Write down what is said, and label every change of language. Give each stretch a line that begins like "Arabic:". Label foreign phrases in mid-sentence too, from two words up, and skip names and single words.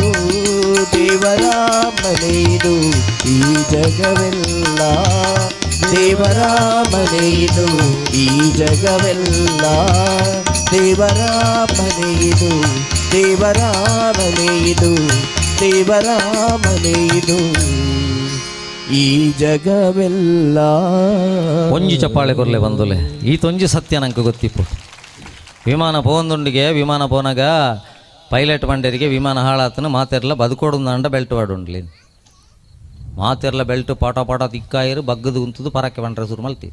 Kannada: ದೇವರ ಮನೆಯಿದು ಈ ಜಗವೆಲ್ಲ, ದೇವರ ಮನೆಯಿದು ಈ ಜಗವೆಲ್ಲ. ದೇವರ ಮನೆಯಿದು ದೇವರ ಮನೆಯಿದು ದೇವರ ಮನೆಯಿದು ಈ ಜಗವೆಲ್ಲ.
Tulu: ಒಂಜಿ ಚಪ್ಪಾಳೆ ಕೊರ್ಲೆ ಬಂದುಲೆ ಈ ತೊಂಜಿ ಸತ್ಯ ನಂಗೆ ಗೊತ್ತಿಪ್ಪು. ವಿಮಾನ ಪೋಂದುಂಡಿಗೆ ವಿಮಾನ ಪೋನಾಗ ಪೈಲಟ್ ಬಂಡರಿಗೆ ವಿಮಾನ ಹಾಳಾತನು ಮಾತೆರ್ಲ ಬದುಕೋಡು ಅಂಡ ಬೆಲ್ಟ್ ವಾಡುಂಡ್ಲಿ. ಮಾತೆರ್ಲ ಬೆಲ್ಟ್ ಪಾಟ ಪಾಟ ತಿಕ್ಕಾಯಿರು ಬಗ್ಗದು ಉಂತದು ಪರಕ್ಕೆ ಬಂಡ್ರೆ ಸುರು ಮಲ್ತಿ.